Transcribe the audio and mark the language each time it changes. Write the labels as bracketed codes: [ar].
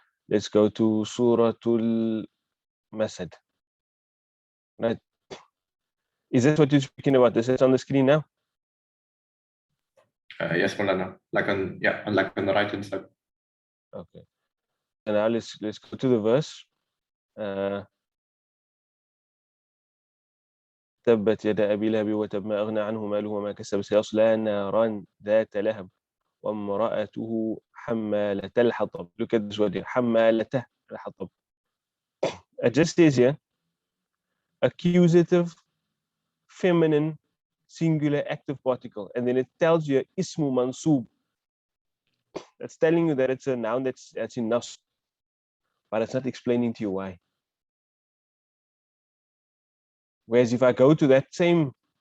[en] Let's go to Suratul Masad. Right? Is that what you're speaking about? This is on the screen now? Yes, Malana. Like on the right hand side. Okay. So now let's go to the verse. [ar] تبت يدا أبي لهب وتب ما أغنى عنه ماله وما كسب سيصلى نارا ذات لهب وامرأته حمالة الحطب. [en] Look at this word here. [ar] حمالة الحطب. [en] It just says here, accusative, feminine, singular, active particle, and then it tells you ismu mansub. That's telling you that it's a noun that's in nas, but it's not explaining to you why. Whereas if I go to that same